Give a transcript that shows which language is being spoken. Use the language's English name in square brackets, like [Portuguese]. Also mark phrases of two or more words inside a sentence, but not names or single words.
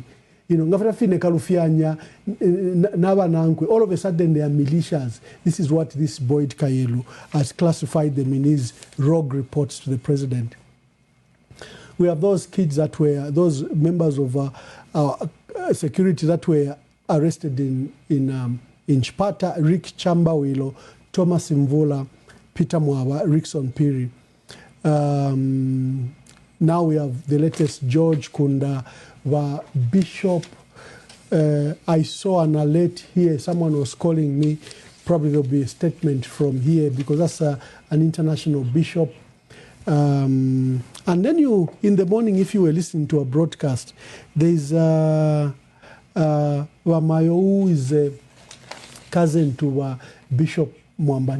[English] You know, all of a sudden they are militias. This is what this Boyd Kayelu has classified them in his rogue reports to the president. We have those kids that were, those members of our security that were arrested in Chipata, Rick Chambawilo, Thomas Mvula, Peter Mwaba, Rickson Piri. Now we have the latest George Kunda, Bishop. I saw an alert here. Someone was calling me. Probably there'll be a statement from here because that's an international bishop. And then you, in the morning, if you were listening to a broadcast, there's Wamayo, who is a cousin to Bishop Mwamba.